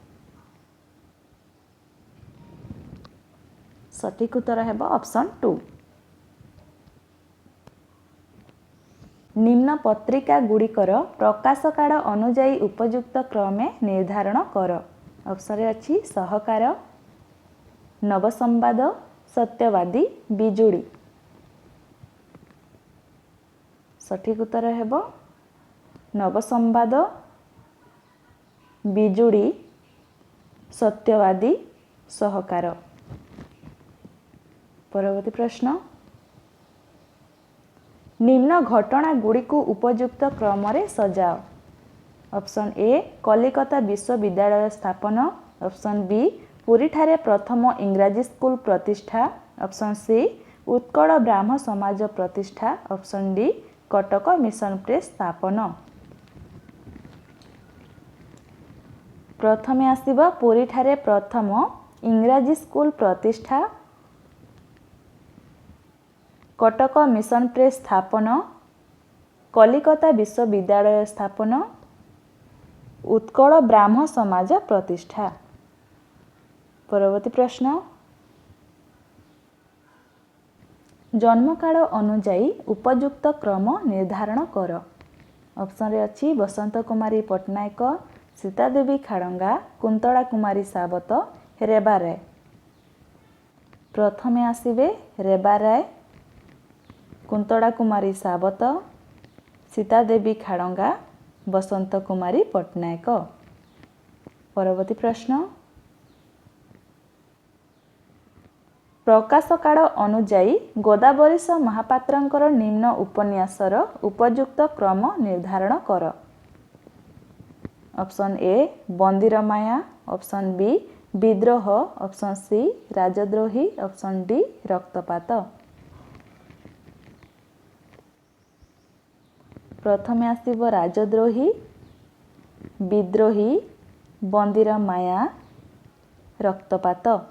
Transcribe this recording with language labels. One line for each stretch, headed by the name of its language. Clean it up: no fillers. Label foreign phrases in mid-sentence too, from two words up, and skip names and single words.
Odia: ସଠିକ ଉତ୍ତର ହେବ ଅପ୍ସନ 2। ନିମ୍ନ ପତ୍ରିକା ଗୁଡ଼ିକର ପ୍ରକାଶ କାଳ ଅନୁଯାୟୀ ଉପଯୁକ୍ତ କ୍ରମେ ନିର୍ଦ୍ଧାରଣ କର। ଅପ୍ସନ ରେ ଅଛି ସହକାର ନବସମ୍ବାଦ ସତ୍ୟବାଦୀ ବିଜୁଳି। ସଠିକ ଉତ୍ତର ହେବ ନବସମ୍ବାଦ ବିଜୁଳି ସତ୍ୟବାଦୀ ସହକାର। ପରବର୍ତ୍ତୀ ପ୍ରଶ୍ନ ନିମ୍ନ ଘଟଣା ଗୁଡ଼ିକୁ ଉପଯୁକ୍ତ କ୍ରମ ରେ ସଜାଅ।
English: option A
Odia: କଲିକତା ବିଶ୍ୱବିଦ୍ୟାଳୟ ସ୍ଥାପନ।
English: option B
Odia: ପୁରୀ ଠାରେ ପ୍ରଥମ ଇଂରାଜୀ ସ୍କୁଲ ପ୍ରତିଷ୍ଠା।
English: option C
Odia: ଉତ୍କଳ ବ୍ରାହ୍ମ ସମାଜ ପ୍ରତିଷ୍ଠା।
English: option D
Odia: କଟକ ମିଶନ ପ୍ରେସ ସ୍ଥାପନ। ପ୍ରଥମେ ଆସିବ ପୁରୀ ଠାରେ ପ୍ରଥମ ଇଂରାଜୀ ସ୍କୁଲ ପ୍ରତିଷ୍ଠା। କଟକ ମିଶନ ପ୍ରେସ ସ୍ଥାପନ କଲିକତା ବିଶ୍ୱବିଦ୍ୟାଳୟ ସ୍ଥାପନ ଉତ୍କଳ ବ୍ରାହ୍ମ ସମାଜ ପ୍ରତିଷ୍ଠା। ପରବର୍ତ୍ତୀ ପ୍ରଶ୍ନ ଜନ୍ମକାଳ ଅନୁଯାୟୀ ଉପଯୁକ୍ତ କ୍ରମ ନିର୍ଦ୍ଧାରଣ କର। ଅପ୍ସନ ରେ ଅଛି ବସନ୍ତ କୁମାରୀ ପଟ୍ଟନାୟକ ସୀତାଦେବୀ ଖାଡ଼ଙ୍ଗା କୁନ୍ତଳା କୁମାରୀ ସାବତ ରେବା ରାୟ। ପ୍ରଥମେ ଆସିବେ ରେବା ରାୟ କୁନ୍ତଳା କୁମାରୀ ସାବତ ସୀତାଦେବୀ ଖାଡ଼ଙ୍ଗା ବସନ୍ତ କୁମାରୀ ପଟ୍ଟନାୟକ। ପରବର୍ତ୍ତୀ ପ୍ରଶ୍ନ ପ୍ରକାଶ କାଳ ଅନୁଯାୟୀ ଗୋଦାବରୀଶ ମହାପାତ୍ରଙ୍କର ନିମ୍ନ ଉପନ୍ୟାସର ଉପଯୁକ୍ତ କ୍ରମ ନିର୍ଦ୍ଧାରଣ କର।
English: option A
Odia: ବନ୍ଦୀର ମାୟା।
English: option B
Odia: विद्रोह।
English: option C
Odia: राजद्रोही।
English: option D
Odia: रक्तपात। ପ୍ରଥମେ ଆସିବ ରାଜଦ୍ରୋହୀ ବିଦ୍ରୋହୀ ବନ୍ଦୀର ମାୟା ରକ୍ତପାତ।